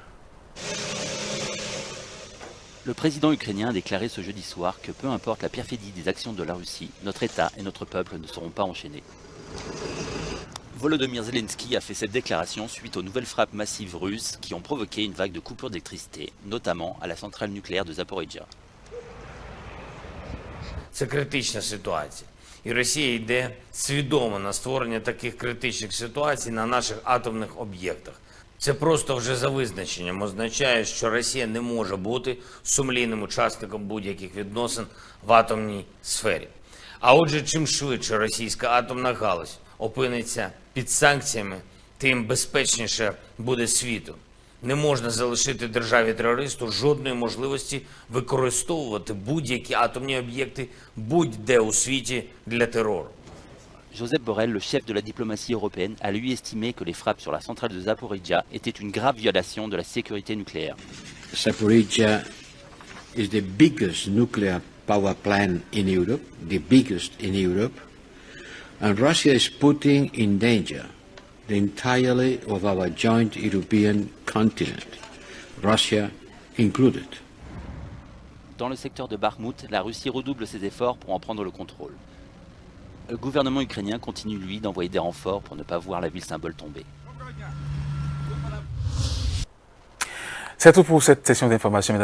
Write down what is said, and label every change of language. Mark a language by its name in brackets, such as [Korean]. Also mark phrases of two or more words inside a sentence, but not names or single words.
[French] Le président ukrainien a déclaré ce jeudi soir que peu importe la perfidie des actions de la Russie, notre État et notre peuple ne seront pas enchaînés. Volodymyr Zelensky a fait cette déclaration suite aux nouvelles frappes massives russes qui ont provoqué une vague de coupures d'électricité, notamment à la centrale nucléaire de Zaporizhzhia. [Ukrainian] Це критична ситуація. І Росія йде свідомо на створення таких критичних ситуацій на наших атомних об'єктах. Це просто вже за визначенням означає, що Росія не може бути сумлінним учасником будь-яких відносин в атомній сфері. А отже, чим швидше російська атомна галузь опиниться під санкціями, тим безпечніше буде світу. Не можна залишити державі-терористу жодної можливості використовувати будь-які атомні об'єкти будь-де у світі для терору. [French] Josep Borrell, le chef de la diplomatie européenne, a lui estimé que les frappes sur la centrale de Zaporizhzhia étaient une grave violation de la sécurité nucléaire. [English] Zaporizhzhia is the biggest nuclear power plant in Europe, the biggest in Europe, and Russia is putting in danger the entirety of our joint European continent, Russia included. [French] Dans le secteur de Bakhmout, la Russie redouble ses efforts pour en prendre le contrôle. Le gouvernement ukrainien continue, lui, d'envoyer des renforts pour ne pas voir la ville symbole tomber. C'est tout pour cette session d'information, mesdames et messieurs.